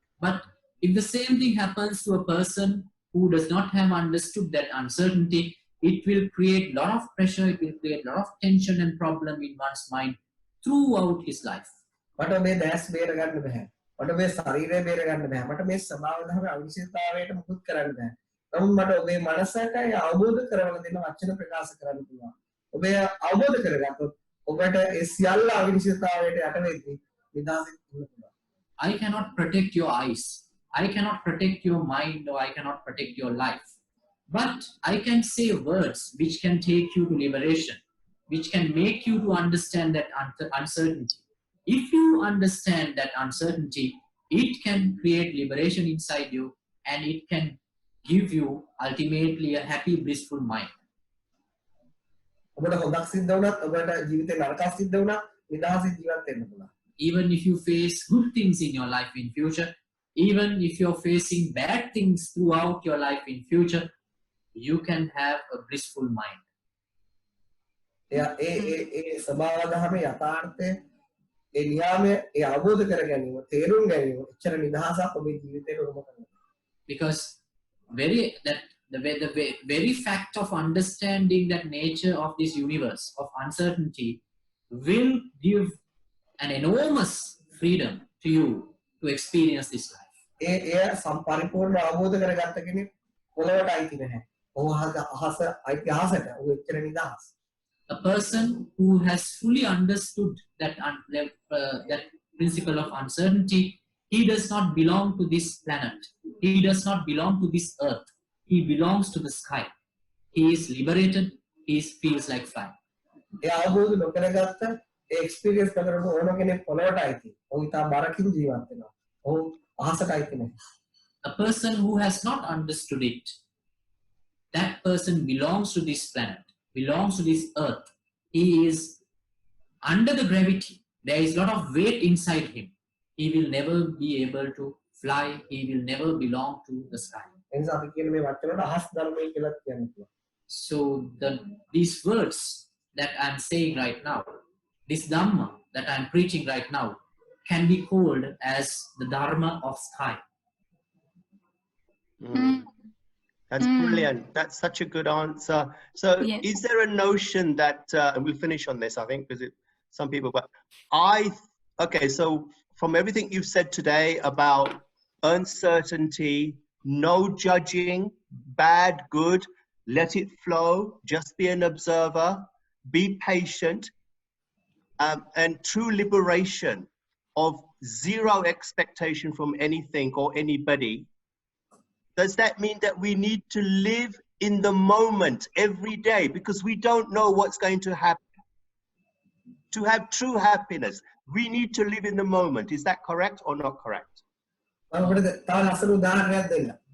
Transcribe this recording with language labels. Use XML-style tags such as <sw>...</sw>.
<en>But if the same thing happens to a person who does not have understood that uncertainty, it will create a lot of pressure, it will create a lot of tension and problem in one's mind throughout his life.</en> <si>මට මේ දැස් බේර ගන්න බෑ. මට මේ ශරීරය බේර ගන්න බෑ. මට මේ ස්වභාව ධර්ම අවිනිශ්චිතතාවයට මුකුත් කරන්න බෑ. නමුත් මට ඔබේ මනසට අවබෝධ කරවන දෙන වචන ප්‍රකාශ කරන්න පුළුවන්. ඔබ අවබෝධ කරගත්තොත් ඔබට ඒ සියල්ල අවිනිශ්චිතතාවයට යට වෙද්දී නිදහසින් ඉන්න පුළුවන්.</si> <en>I cannot protect your eyes. I cannot protect your mind or I cannot protect your life. But I can say words which can take you to liberation, which can make you to understand that uncertainty. If you understand that uncertainty, it can create liberation inside you and it can give you ultimately a happy, blissful mind.</en> <si>ඔබට හොඳක් සිද්ධ වුණත් ඔබට ජීවිතේ නරකක් සිද්ධ වුණත් නිදහසින් ජීවත් වෙන්න පුළුවන්.</si> <en>Even if you face good things in your life in future, even if you're facing bad things throughout your life in future, you can have a blissful mind.</en> <si>එයා ඒ ස්වභාව ධර්ම යථාර්ථය ඒ නියාමය ඒ අවබෝධ කර ගැනීම තේරුම් ගැනීම එච්චර නිදහසක් ඔබේ ජීවිතේට උරුම කරනවා.</si> <en>Because the very fact of understanding that nature of this universe of uncertainty will give an enormous freedom to you to experience this life.</en> <si>ඒ සම්පරිපූර්ණ අවබෝධ කරගත්ත කෙනෙක් පොළවට අයිති නැහැ. ඔහු අහස අයිති අහසට ඔහු එච්චර නිදහස්.</si> <en>A person who has fully understood that that principle of uncertainty, he does not belong to this planet. He does not belong to this earth. He belongs to the sky. He is liberated. He feels like flying.</en> <si>ඒ අවබෝධ නොකරගත්ත ඒ experience කරනකොට ඕන කෙනෙක් පොළවට අයිති. ඔහු ඉතා බරකින් ජීවත් වෙනවා. ඔහු අහසට අයිති නැහැ.</si> <en>A person who has not understood it, that person belongs to this planet, belongs to this earth. He is under the gravity. There is a lot of weight inside him. He will never be able to fly. He will never belong to the sky.</en> <si>එනිසා අපි කියන මේ වචනවලට අහස් ධර්මය කියලා කියන්න පුළුවන්.</si> <en>So these words that I'm saying right now, this Dhamma that I'm preaching right now, can be called as the Dharma of sky. That's brilliant. That's such a good answer. So Yes. is there a notion that, and we'll finish on this, I think, because some people, but okay, so from everything you've said today about uncertainty, no judging, bad, good, let it flow, just be an observer, be patient, and true liberation of zero expectation from anything or anybody. Does that mean that we need to live in the moment every day because we don't know what's going to happen? To have true happiness, we need to live in the moment. Is that correct or not correct?</en> <si>මම ඔබට තව ලස්සන උදාහරණයක් දෙන්න.</si>